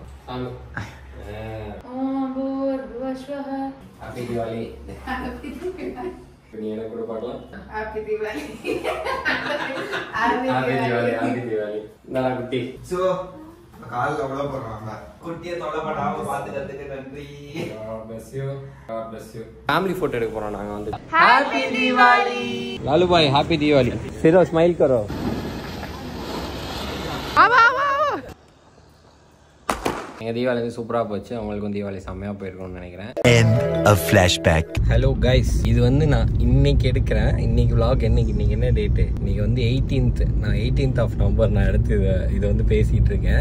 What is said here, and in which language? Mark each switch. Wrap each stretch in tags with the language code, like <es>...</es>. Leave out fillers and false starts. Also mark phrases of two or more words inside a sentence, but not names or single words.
<ta>சாமி ஹாப்பி தீபாவளி. நீ எனக்கு கூட பார்க்கலாம். ஹாப்பி தீபாவளி. ஹாப்பி தீபாவளி. ஹாப்பி தீபாவளி. நல்லா குட்டி. சோ கால்ல அவ்வளோ போடுறாங்க. குட்டியை தொலை பண்ணாம பார்த்துக்கிறதுக்கு நன்றி.</ta> <en>bless you. God bless you.</en> <ta>ஃபேமிலி போட்டோ எடுக்க போறோம் நாங்க வந்து. ஹாப்பி தீபாவளி.</ta> <hi>लालू भाई हैप्पी दिवाली. सिरो स्माइल करो.</hi> <ta>ஆமா ஆமா எங்கள் தீபாவளி வந்து சூப்பராக போச்சு. அவங்களுக்கும் தீபாவளி செம்மையாக போயிருக்கணும்னு நினைக்கிறேன்.</ta> <en>hello guys,</en> <ta>இது வந்து நான் இன்னைக்கு எடுக்கிறேன். இன்னைக்கு vlog இன்னைக்கு என்ன டேட்டு? இன்னைக்கு வந்து 18th. நான் 18th</ta> <en>of November</en> <ta>நான் எடுத்து இதை வந்து பேசிகிட்டு இருக்கேன்.</ta>